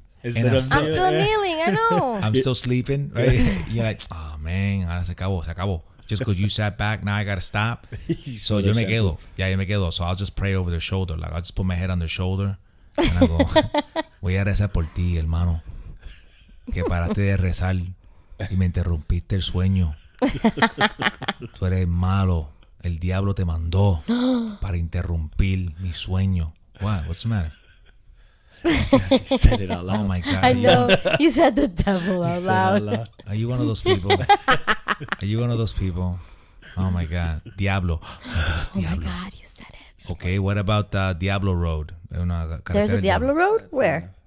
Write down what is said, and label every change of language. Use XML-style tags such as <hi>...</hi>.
<en>I'm still kneeling. I know. I'm still sleeping, right? You're like, oh man,</en> <es>se acabó.</es> <en>Just because you sat back, now I gotta stop. So</en> <es>yo me quedo.</es> <en>So I'll just pray over their shoulder. Like I'll just put my head on their shoulder and I go,</en> <es>voy a rezar por ti, hermano. Que paraste de rezar y me interrumpiste el sueño. Tú eres malo. El diablo te mandó para interrumpir mi sueño.</es> <en>What? What's the matter? You said it out loud. Oh my God. I know. You said the devil out loud. Are you one of those people? Are you one of those people? Oh my God. Diablo. Oh my God, you said it. Okay, what about Diablo Road? There's a Diablo Road? Where?</en>